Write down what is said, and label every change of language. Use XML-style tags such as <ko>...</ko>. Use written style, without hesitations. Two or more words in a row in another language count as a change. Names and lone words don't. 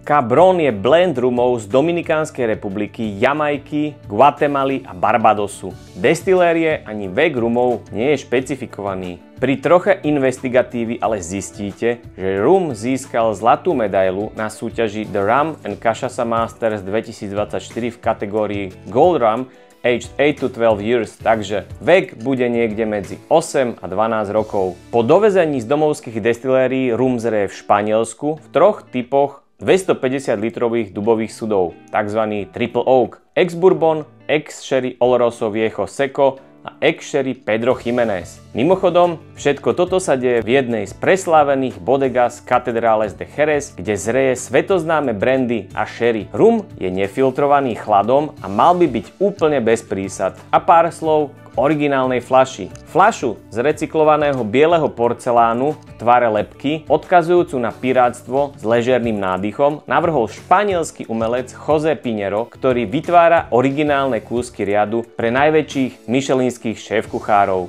<sk>Cabron je blend rumov z Dominikánskej republiky, Jamajky, Guatemaly a Barbadosu. Destilérie ani vek rumov nie je špecifikovaný. Pri troche investigatívy ale zistíte, že rum získal zlatú medailu na súťaži The Rum and Cachaça Masters 2024 v kategórii</sk> <en>Gold Rum aged 8 to 12 years,</en> <sk>takže vek bude niekde medzi 8 a 12 rokov. Po dovezení z domovských destilérií rum zreje v Španielsku v troch typoch 250 litrových dubových sudov, tzv.</sk> <en>Triple Oak,</en> <sk>ex-bourbon, ex-sherry</sk> <es>Oloroso Viejo Seco</es> <sk>a ex-sherry Pedro Jiménez. Mimochodom, všetko toto sa deje v jednej z preslávených</sk> <es>bodegas Catedrales de Jerez,</es> <sk>kde zreje svetoznáme brandy a sherry. Rum je nefiltrovaný chladom a mal by byť úplne bez prísad. A pár slov k originálnej fľaši. Fľašu z recyklovaného bieleho porcelánu v tvare lebky, odkazujúcu na pirátstvo s ležerným nádychom, navrhol španielský umelec José Pinheiro, ktorý vytvára originálne kúsky riadu pre najväčších michelinských šéfkuchárov.</sk>